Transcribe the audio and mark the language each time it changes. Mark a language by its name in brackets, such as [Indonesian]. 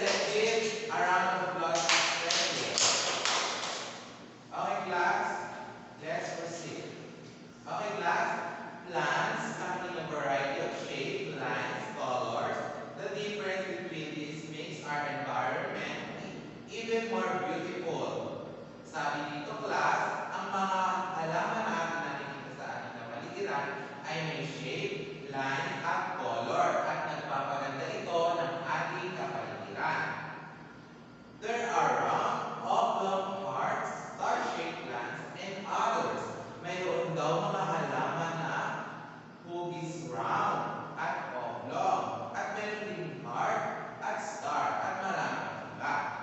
[English] Let's give a round of applause to Cecil. Okay, class, let's proceed. Okay, class, plants come in a variety of shapes, lines, colors. The difference between these makes our environment even more beautiful. Sabi dito, class, [Filipino] ang mga halaman na ating nakikita sa ating kapaligiran ay may shape, line, at color at nagpapaganda ito ng ating kapaligiran. [English] There are round, oblong, hearts, star-shaped plants, and others. [Filipino] Mayroon daw mga halaman na hugis round at oblong, at meron din heart at star, at maraming iba.